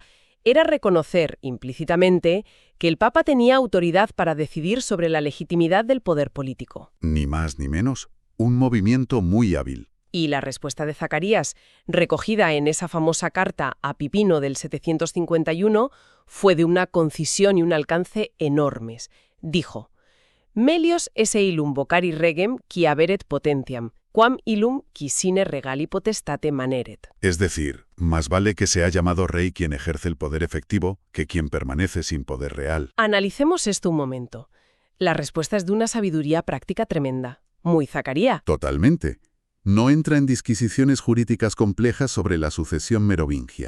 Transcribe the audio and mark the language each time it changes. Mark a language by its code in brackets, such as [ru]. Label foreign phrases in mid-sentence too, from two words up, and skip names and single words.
[es] Era reconocer, implícitamente, que el Papa tenía autoridad para decidir sobre la legitimidad del poder político. Ni más ni menos, un movimiento muy hábil. Y la respuesta de Zacarías, recogida en esa famosa carta a Pipino del 751, fue de una concisión y un alcance enormes. Dijo: [la] «Melios esse illum vocari regem qui haberet potentiam, quam illum qui sine regali potestate maneret». [es] Es decir, más vale que sea llamado rey quien ejerce el poder efectivo que quien permanece sin poder real. Analicemos esto un momento. La respuesta es de una sabiduría práctica tremenda. Muy Zacarías. Totalmente. No entra en disquisiciones jurídicas complejas sobre la sucesión merovingia.